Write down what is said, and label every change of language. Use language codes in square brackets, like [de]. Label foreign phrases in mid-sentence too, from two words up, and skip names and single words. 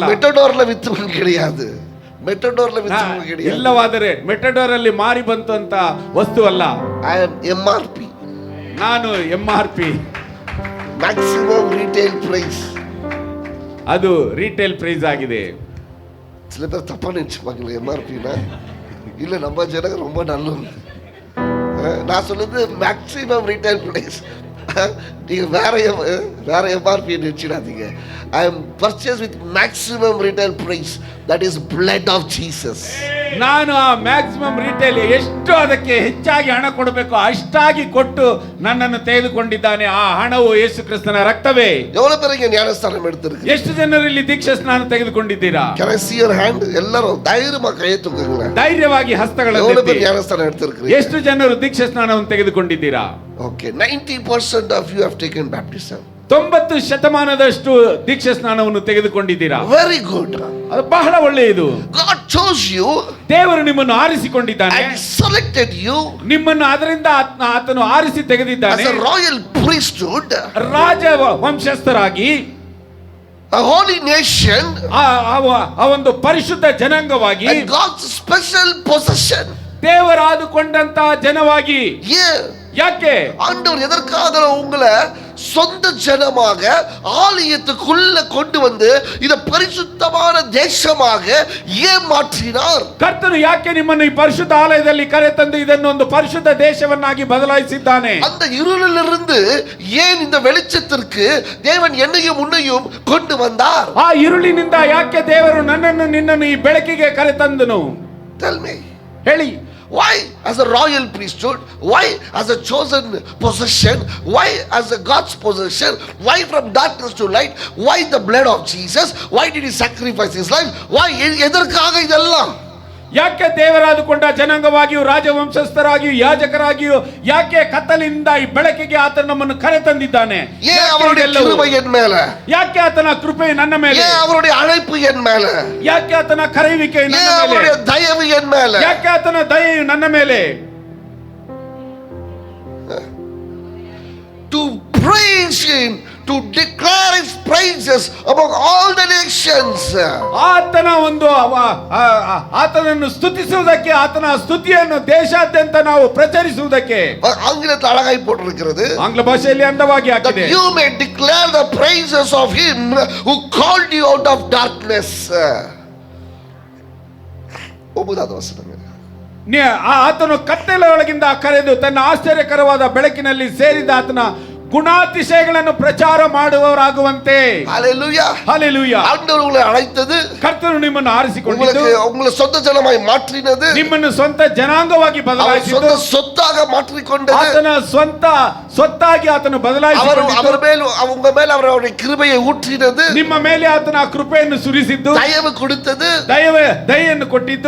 [ta] ಮೆಟಡೋರ್ல வித்துவன் கிடையாது. ಮೆಟಡೋರ್ல வித்துவன் கிடையாது. [kn] ಇಲ್ಲವಾದರೆ ಮೆಟಡೋರ್ ಅಲ್ಲಿ ಮಾರಿ ಬಂತು ಅಂತ ವಸ್ತು ಅಲ್ಲ. [en] I am MRP. [kn] ನಾನು MRP, [en] maximum retail price. [kn] ಅದು [en] retail price [kn] ಆಗಿದೆ. [ta] சில பேர் தப்பா நினைச்சுப்பாங்க MRPனா. இல்ல நம்ம ஜனங்க ரொம்ப நல்லவங்க. நான் சொல்றது [en] maximum retail price. [ta] நீங்க வேற MRP நினைச்சிடாதீங்க. [en] I am purchased with maximum retail price, that is blood of Jesus. [kn] ನಾನು ಆ [en] maximum retail [kn] ಎಷ್ಟು ಅದಕ್ಕೆ ಹೆಚ್ಚಾಗಿ ಹಣ ಕೊಡಬೇಕು ಅಷ್ಟಾಗಿ ಕೊಟ್ಟು ನನ್ನನ್ನು ತೆಗೆದುಕೊಂಡಿದ್ದಾನೆ. ಆ ಹಣವು ಯೇಸು ಕ್ರಿಸ್ತನ ರಕ್ತವೇ. [ta] எவ்வளவு பேர் இங்க ஞானஸ்தானம் எடுத்திருக்கீங்க? [kn] ಎಷ್ಟು ಜನರು ಇಲ್ಲಿ ದೀಕ್ಷಾ ಸ್ನಾನ ತೆಗೆದುಕೊಂಡಿದ್ದೀರಾ? [en] Can I see your hand? [ta] ಎಲ್ಲರೂ தைரியமா கை தூக்குங்களே. [kn] ಧೈರ್ಯವಾಗಿ ಹಸ್ತಗಳನ್ನು [ta] எவ்வளவு பேர் [kn] ಎತ್ತಿ. [ta] ஞானஸ்தானம் எடுத்திருக்கீங்க? [kn] ಎಷ್ಟು ಜನರು ದೀಕ್ಷಾ ಸ್ನಾನವನ್ನು ತೆಗೆದುಕೊಂಡಿದ್ದೀರಾ? [en] Okay, 90% of you have taken baptism. [kn] 90 ಶತಮಾನದಷ್ಟು ದೀಕ್ಷಾ ಸ್ನಾನವನ್ನು ತೆಗೆದುಕೊಂಡಿದ್ದೀರಾ. [en] Very good. [kn] ಅದು ಬಹಳ ಒಳ್ಳೆಯದು. [en] God chose you [kn] ದೇವರು ನಿಮ್ಮನ್ನು ಆರಿಸಿಕೊಂಡಿದ್ದಾನೆ, [en] and selected you [kn] ನಿಮ್ಮನ್ನು ಅದರಿಂದ ಆತನು ಆರಿಸಿ ತೆಗೆದಿದ್ದಾನೆ [en] as a royal priesthood, [kn] ರಾಜ ವಂಶಸ್ಥರಾಗಿ, [en] a holy nation, [kn] ಆ ಒಂದು ಪರಿಶುದ್ಧ ಜನಾಂಗವಾಗಿ, [en] and God's special possession. [kn] ದೇವರಾದುಕೊಂಡಂತ ಜನವಾಗಿ. [en] Yeah. [kn] ಯಾಕೆ [ta] ஆண்டவர் எதற்காக உங்களை சொந்த ஜனமாக ஆலயத்துக்குள்ள கொண்டு வந்து இத பரிசுத்தமான தேசமாக ஏன் மாற்றினார்? [kn] ಕರ್ತನು ಯಾಕೆ ನಿಮ್ಮನ್ನು ಈ ಪರಿಶುದ್ಧ ಆಲಯದಲ್ಲಿ ಕರೆತಂದು ಇದನ್ನು ಒಂದು ಪರಿಶುದ್ಧ ದೇಶವನ್ನಾಗಿ ಬದಲಾಯಿಸಿದ್ದಾನೆ? [ta] அந்த இருளிலிருந்து ஏன் இந்த வெளிச்சத்திற்கு தேவன் என்னையும் உன்னையும் கொண்டு வந்தார்? [kn] ಆ இருಳಿನಿಂದ ಯಾಕೆ ದೇವರು ನನ್ನನ್ನು ನಿನ್ನನ್ನು ಈ ಬೆಳಕಿಗೆ ಕರೆತಂದನು? [en] Tell me. [kn] ಹೇಳಿ. [en] Why as a royal priesthood? Why as a chosen possession? Why as a God's possession? Why from darkness to light? Why the blood of Jesus? Why did he sacrifice his life? [ta] Why எதற்காக இதெல்லாம்? [kn] ಯಾಕೆ ದೇವರಾದುಕೊಂಡ ಜನಾಂಗವಾಗಿಯೂ ರಾಜವಂಶಸ್ಥರಾಗಿಯೂ ಯಾಜಕರಾಗಿಯೂ ಯಾಕೆ ಕತ್ತಲಿನಿಂದ ಈ ಬೆಳಕಿಗೆ ಆತನು ನಮ್ಮನ್ನು ಕರೆತಂದಿದ್ದಾನೆ? [ta] ஏன் அவருடைய கிருபை என் மேல? [kn] ಯಾಕೆ ಆತನ ಕೃಪೆ ನನ್ನ ಮೇಲೆ? [ta] ஏன் அவருடைய அழைப்பு என் மேல? [kn] ಯಾಕೆ ಆತನ ಕರೆಯುವಿಕೆ ನನ್ನ [ta] ஏன் [kn] ಮೇಲೆ? [ta] அவருடைய தயவு என் மேல? [kn] ಯಾಕೆ ಆತನ ದಯೆಯು ನನ್ನ ಮೇಲೆ? [en] To praise him, to declare his praises among all the nations. [kn] ಆತನ ಒಂದು ಆತನನ್ನು ಸ್ತುತಿಸುವುದಕ್ಕೆ, ಆತನ ಸ್ತುತಿಯನ್ನು ದೇಶಾದ್ಯಂತ ನಾವು ಪ್ರಚರಿಸುವುದಕ್ಕೆ. [ta] ஆங்கிலத்தில் அழகாய் போட்டிருக்கிறது. [kn] ಆಂಗ್ಲ ಭಾಷೆಯಲ್ಲಿ ಅಂದವಾಗಿ [en] That [kn] ಹಾಕಿದೆ. [en] you may declare the praises of him who called you out of darkness. [ta] 9வது வசனம். [kn] ಆತನು ಕತ್ತಲೆಯೊಳಗಿಂದ ಕರೆದು ತನ್ನ ಆಶ್ಚರ್ಯಕರವಾದ ಬೆಳಕಿನಲ್ಲಿ ಸೇರಿದ ಆತನ ಗುಣಾತಿಶಯಗಳನ್ನು ಪ್ರಚಾರ ಮಾಡುವವರಾಗುವಂತೆ. [ta] ஹalleluya. ஹalleluya. ஆண்டவர் உங்களை அழைத்தது, [kn] ಕರ್ತನು ನಿಮ್ಮನ್ನು ಆರಿಸಿಕೊಂಡಿದ್ದು, [ta] உங்களை சொந்த ஜனமாய் மாற்றினது, [kn] ನಿಮ್ಮನ್ನು ಸ್ವಂತ ಜನಾಂಗವಾಗಿ ಬದಲಾಯಿಸಿದ್ದು, [ta] சொந்த சொத்தாக மாற்றிக்கொண்டது, [kn] ಆತನ ಸ್ವಂತ ಸ್ವತ್ತಾಗಿ ಆತನು ಬದಲಾಯಿಸಿಕೊಂಡಿದ್ದು, [ta] அவர் மேல் உங்க மேல் அவருடைய கிருபையை ஊற்றினது, [kn] ನಿಮ್ಮ ಮೇಲೆ ಆತನ ಕೃಪೆಯನ್ನು ಸುರಿಸಿದ್ದು, [ta] தயவு கொடுத்தது, [kn] ದಯೆಯನ್ನು ಕೊಟ್ಟಿದ್ದು,